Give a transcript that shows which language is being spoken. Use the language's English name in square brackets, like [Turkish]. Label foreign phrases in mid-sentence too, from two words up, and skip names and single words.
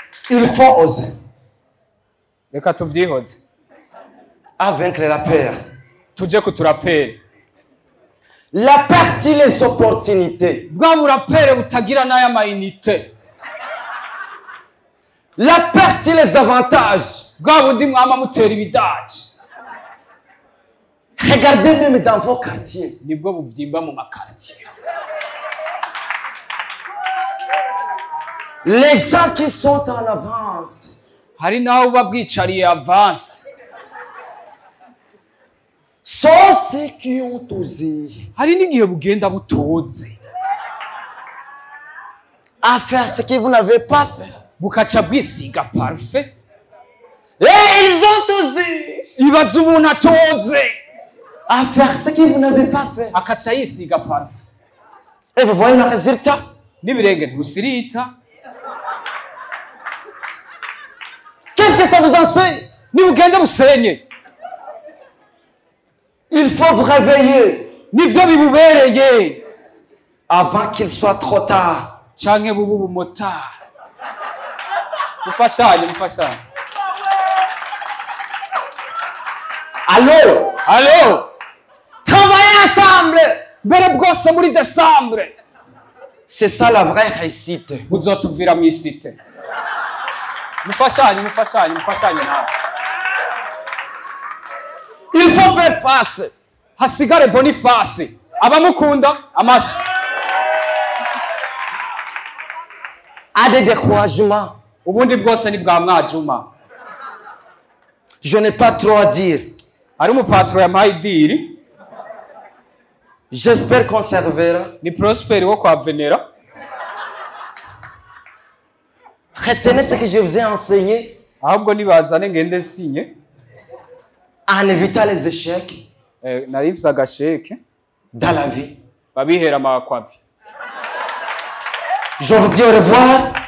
[French] Il faut oser. [Rundi] Reka tuvyihoze. [French] À vaincre la peur. [Rundi] Tuje ku turaperi. [French] La partie, les opportunités. [Rundi] Bwa burapere butagira n'aya mayinite. [French] La partie, les avantages. [Rundi] Bwa bundi mwama mutera ibidaji. [French] Regardez même dans vos quartiers. [Rundi] Nibwo buvyimba mu makartier. [French] Les gens qui sont en avance. [Rundi] Hari naho buba bwicariye avance. [French] Sont ceux qui ont osé. [Rundi] Hari n'igihe bugenda butoze. [French] À faire ce que vous n'avez pas fait. [Rundi] Bukaca bwisiga [French] parfait. Et ils ont osé. [Rundi] Ibaze umuntu atoze. [French] À faire ce que vous n'avez pas fait. [Rundi] Akaca yisiga parfait. [French] Et vous voyez le résultat. [Rundi] N'ibirenge ntibisirita. [French] Qu'est-ce que ça vous enseigne? [Rundi] Nibugende busenye. [French] Il faut vous réveiller. [Rundi] Nivyo bibubereye. [French] Avant qu'il soit trop tard. [Rundi] Canke bubu bumotari. Mufashanye, mufashanye. [French] Allô? Allô? Travaillez ensemble. [Rundi] Mbere bwose muri Desambre. [French] C'est ça la vraie réussite. [Rundi] Muzotuvira mw'isite. Mufashanye, mufashanye, mufashanye nawe. [French] Il faut faire face. [Rundi] Hasigare Boniface. Abamukunda, amashi. [French] À des découragements. [Rundi] Ubundi bwose ni bwa mwajuma. [French] Je n'ai pas trop à dire. [Rundi] Hari umupatro yampaye idiri. [French] J'espère qu'on servira. [Rundi] Ni Prosper wo kwa Venera. [French] Retenez ce que je vous ai enseigné. [Rundi] Ahubwo nibazane ngende sinye. [French] En évitant les échecs. Eh, [Rundi] narivye agasheke. [French] Dans la vie. [Rundi] Babihera amakwavi. [French] Je vous dis au revoir.